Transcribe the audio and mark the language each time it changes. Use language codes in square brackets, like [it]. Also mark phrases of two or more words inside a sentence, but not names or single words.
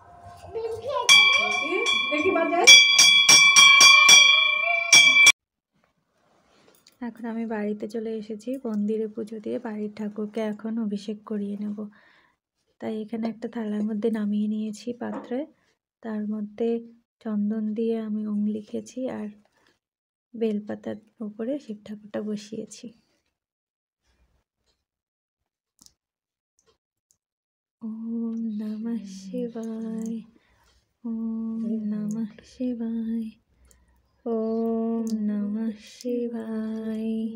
[bn] এখন আমি বাড়িতে চলে এসেছি। মন্দিরে পুজো দিয়ে বাড়ির ঠাকুরকে এখন অভিষেক করিয়ে নেব। তাই এখানে একটা থালার মধ্যে নামিয়ে নিয়েছি পাত্রে। তার মধ্যে চন্দন দিয়ে আমি ওম লিখেছি আর বেলপাতার উপরে শিব ঠাকুরটা বসিয়েছি। [sa] ওম নমঃ শিবায়, ওম নমঃ শিবায়, ওম নমঃ শিবায়।